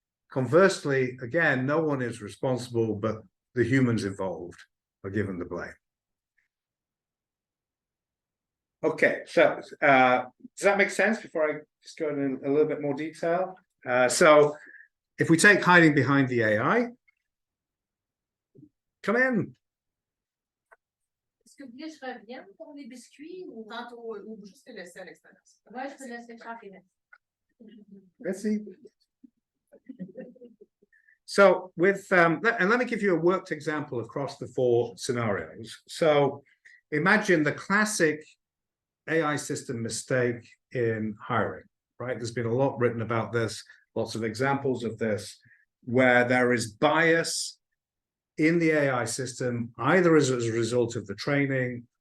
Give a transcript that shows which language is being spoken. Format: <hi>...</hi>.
<en>Conversely, again, no one is responsible, but the humans involved are given the blame. Okay, so does that make sense before I just go into a little bit more detail? So if we take hiding behind the AI, come in.</en> <fr>Est-ce que vous voulez que je revienne pour les biscuits ou Tantôt, ou juste te laisser à l'extérieur. ouais, je te laisse faire.</fr> <en>Let's see. So with and let me give you a worked example across the 4 scenarios. So imagine the classic AI system mistake in hiring, right? There's been a lot written about this, lots of examples of this, where there is bias in the AI system, either as a result of the training</en>